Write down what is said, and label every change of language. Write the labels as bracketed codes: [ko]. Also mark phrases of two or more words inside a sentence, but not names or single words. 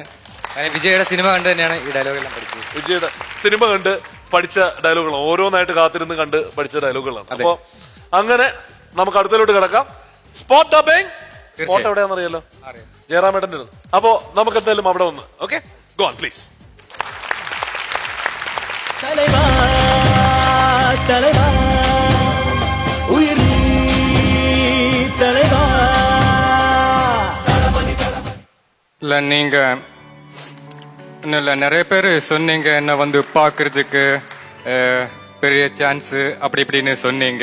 [ml] വിജയുടെ സിനിമ കണ്ട് തന്നെയാണ് ഈ ഡയലോഗെല്ലാം പഠിച്ചത്. വിജയുടെ സിനിമ കണ്ട് പഠിച്ച ഡയലോഗുകളാണ്, ഓരോന്നായിട്ട് കാത്തിരുന്ന് കണ്ട് പഠിച്ച ഡയലോഗുകളാണ്. അപ്പോ അങ്ങനെ നമുക്ക് അടുത്തലോട്ട് കിടക്കാം. [en] spot dubbing. [ml] സ്പോട്ട് എവിടെയാണെന്നറിയാലോ, ജയറാമേട്ടന്റെ. അപ്പോ നമുക്ക് എന്തായാലും അവിടെ വന്ന് [en] okay, go on please. [ta] இல்ல நீங்க இல்ல நிறைய பேர் சொன்னீங்க என்ன வந்து பாக்குறதுக்கு பெரிய சான்ஸ் அப்படி இப்படின்னு சொன்னீங்க.